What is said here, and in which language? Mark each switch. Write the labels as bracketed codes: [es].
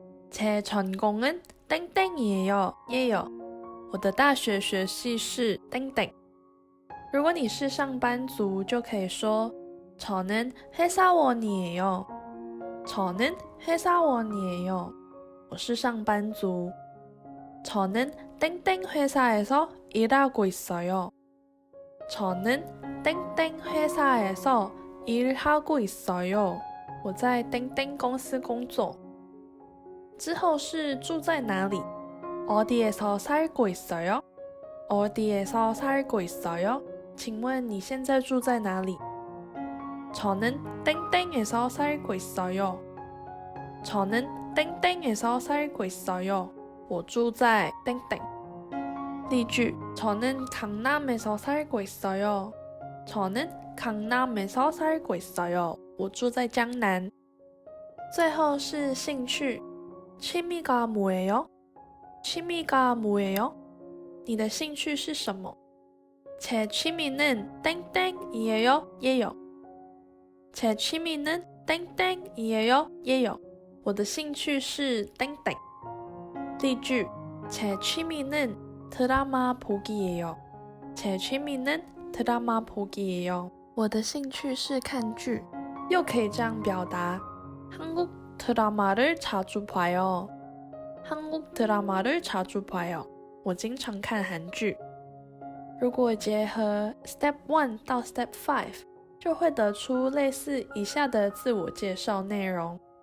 [ko] 제 전공은 땡땡이에요。 예요。 [zh] 我的大学学系是땡땡。如果你是上班族，就可以说 [ko] 저는 회사원이에요。 저는 회사원이에요。 [zh] 我是上班族。 [ko] 저는 땡땡 회사에서 일하고 있어요。 저는 땡땡 회사에서 일하고 있어요。 [zh] 我在땡땡公司工作。之后是住在哪里， [ko] 어디에서 살고 있어요? 어디에서 살고 있어요? [zh] 请问你现在住在哪里？ [ko] 저는 땡땡에서 살고 있어요. 저는 땡땡에서 살고 있어요. [zh] 我住在땡땡。例句 [ko] 저는 강남에서 살고 있어요. 저는 강남에서 살고 있어요. [zh] 我住在江南。最后是兴趣 [ko] 취미가 뭐예요? 취미가 뭐예요? [zh] 你的兴趣是什么？ [ko] 제 취미는 땡땡이에요. 예요. 제 취미는 땡땡이에요. 예요. [zh] 我的兴趣是땡땡。例句 [ko] 제 취미는 드라마 보기예요. 제 취미는 드라마 보기예요. [zh] 我的兴趣是看剧。又可以这样表达 [ko] 한국 드라마를 자주 봐요. 한국 드라마를 자주 봐요. [zh] 我经常看韩剧。如果结合 Step 1到 Step 5，就会得出类似以下的自我介绍内容。